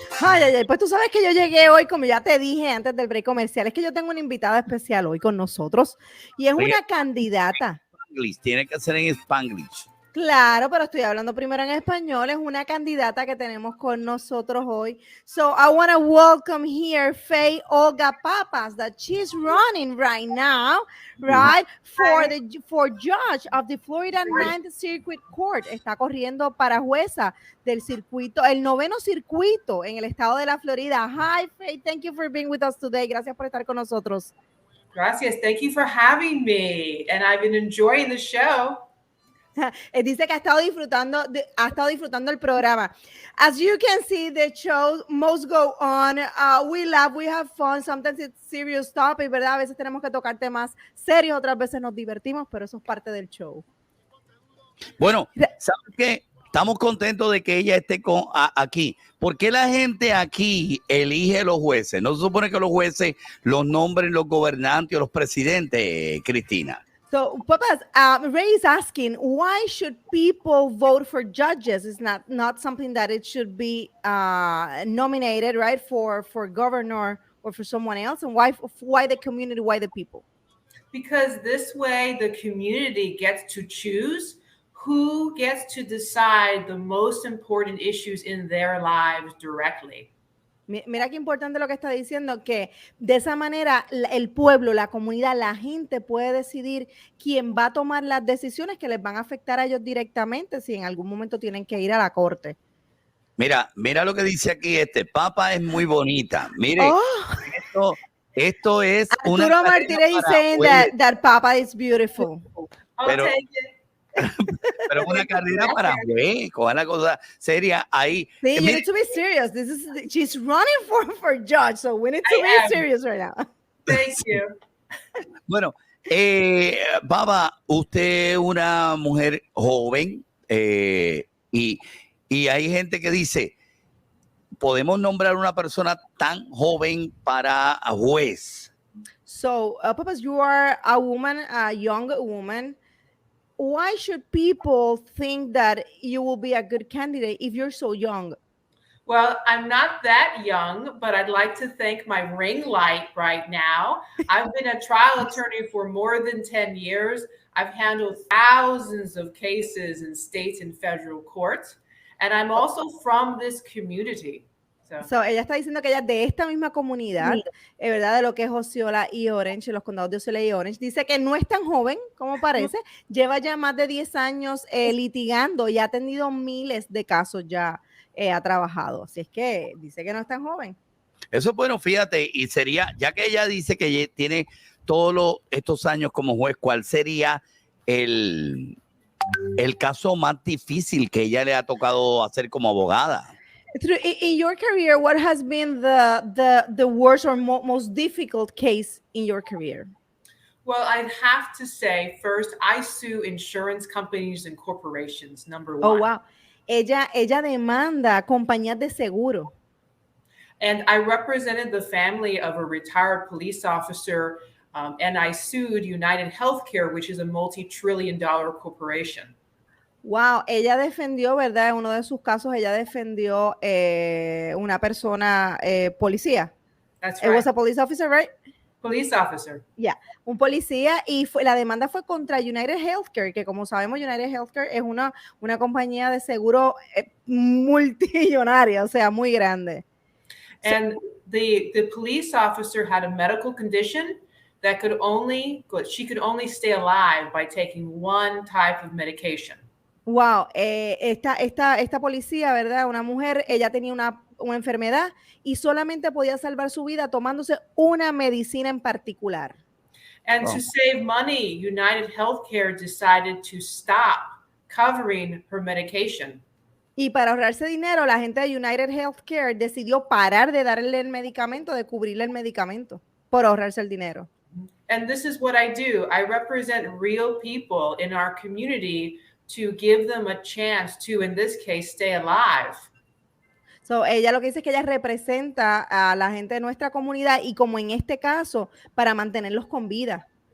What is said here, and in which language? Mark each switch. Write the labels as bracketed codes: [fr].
[es] Ay, pues tú sabes que yo llegué hoy, como ya te dije antes del break comercial, es que yo tengo una invitada especial hoy con nosotros y es una candidata. Tiene que ser en Spanglish. Claro, pero estoy hablando primero en español. Es una candidata que tenemos con nosotros hoy. [en] So I want to welcome here Olga Pappas, that she's running right now, right, for judge of the Florida 9th Circuit Court. [es] Está corriendo para jueza del circuito, el 9º circuito en el estado de la Florida. [en] Hi, Faye, thank you for being with us today. [es] Gracias por estar con nosotros. [en] Gracias, thank you for having me, and I've been enjoying the show. [es] Dice que ha estado disfrutando el programa. [en] As you can see, the show must go on. We laugh, we have fun. Sometimes it's serious topic, [es] ¿verdad? A veces tenemos que tocar temas serios, otras veces nos divertimos, pero eso es parte del show. Bueno, ¿sabes qué? Estamos contentos de que ella esté aquí. ¿Por qué la gente aquí elige los jueces? ¿No se supone que los jueces los nombren los gobernantes o los presidentes, Cristina? [en] So, Pappas, Ray is asking, why should people vote for judges? It's not something that it should be nominated, right, for governor or for someone else. And why the community, why the people? Because this way the community gets to choose who gets to decide the most important issues in their lives directly. [es] Mira qué importante lo que está diciendo, que de esa manera el pueblo, la comunidad, la gente puede decidir quién va a tomar las decisiones que les van a afectar a ellos directamente si en algún momento tienen que ir a la corte. Mira lo que dice aquí Papa es muy bonita. Mire, esto es una... [en] Arturo Martínez is saying that Papa is beautiful. [es] Pero, pero una carrera para juez, coja la cosa seria ahí. [en] Sí, you need to be serious. She's running for judge, so we need to be serious right now. Thank you. [es] Bueno, Papa, usted es una mujer joven y hay gente que dice, ¿podemos nombrar una persona tan joven para juez? [en] So, Pappas, you are a woman, a young woman. Why should people think that you will be a good candidate if you're so young? Well, I'm not that young, but I'd like to thank my ring light right now. I've been a trial attorney for more than 10 years. I've handled thousands of cases in state and federal courts, and I'm also from this community. [es] So, ella está diciendo que ella es de esta misma comunidad, ¿verdad? De lo que es Osceola y Orange, los condados de Osceola y Orange. Dice que no es tan joven como parece, lleva ya más de 10 años litigando y ha tenido miles de casos ya, ha trabajado. Así es que dice que no es tan joven. Eso es bueno, fíjate, y sería, ya que ella dice que tiene todos estos años como juez, ¿cuál sería el caso más difícil que ella le ha tocado hacer como abogada? [en] In your career, what has been the worst or most difficult case in your career? Well, I'd have to say, first, I sue insurance companies and corporations, number one. Oh, wow. [es] Ella demanda compañías de seguro. [en] And I represented the family of a retired police officer, and I sued United Healthcare, which is a multi-trillion-dollar corporation. [es] Wow, ella defendió, ¿verdad? En uno de sus casos, ella defendió una persona policía. [en] That's right. It was a police officer, right? Police officer. [es] Yeah, un policía, y la demanda fue contra United Healthcare, que como sabemos United Healthcare es una compañía de seguro multimillonaria, o sea, muy grande. [en] And the police officer had a medical condition that she could only stay alive by taking one type of medication. [es] Wow, esta policía, ¿verdad? Una mujer, ella tenía una enfermedad y solamente podía salvar su vida tomándose una medicina en particular. [en] And to save money, United Healthcare decided to stop covering her medication. [es] Y para ahorrarse dinero, la gente de United Healthcare decidió parar de darle el medicamento, de cubrirle el medicamento, por ahorrarse el dinero. [en] And this is what I do. I represent real people in our community to give them a chance to, in this case, stay alive. [es] So, ella lo que dice es que ella representa a la gente de nuestra comunidad y como en este caso, para mantenerlos con vida.